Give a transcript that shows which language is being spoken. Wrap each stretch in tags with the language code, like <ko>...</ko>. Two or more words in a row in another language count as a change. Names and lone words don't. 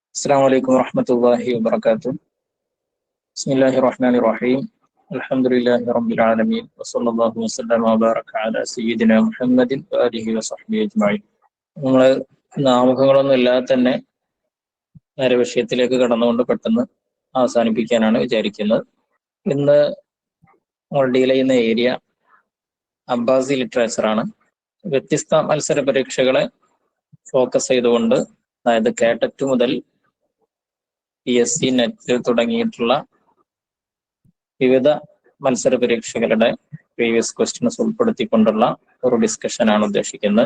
<ar>السلام عليكم ورحمة الله وبركاته. بسم الله الرحمن الرحيم. الحمد لله رب العالمين وصلى الله وسلم وبارك على سيدنا محمد وآله وصحبه أجمعين.</ar> <ml>നമ്മൾ നാമകങ്ങളൊന്നും ഇല്ലാതെ തന്നെ നേരെ വിഷയത്തിലേക്ക് കടന്നുകൊണ്ട് പെട്ടെന്ന് അവസാനിപ്പിക്കാനാണ് വിചാരിക്കുന്നത്. ഇന്ന് നമ്മൾ ഡീൽ ചെയ്യുന്ന ഏരിയ അബ്ബാസി ലിറ്ററേച്ചറാണ്. വ്യത്യസ്ത മത്സര പരീക്ഷകളെ ഫോക്കസ് ചെയ്തുകൊണ്ട്, അതായത് കേട്ടറ്റ് മുതൽ PSC നെറ്റ് തുടങ്ങിയിട്ടുള്ള വിവിധ മത്സര പരീക്ഷകളുടെ</ml> <en>previous questions</en> <ml>ഉൾപ്പെടുത്തിക്കൊണ്ടുള്ള ഒരു ഡിസ്കഷൻ ആണ് ഉദ്ദേശിക്കുന്നത്.</ml>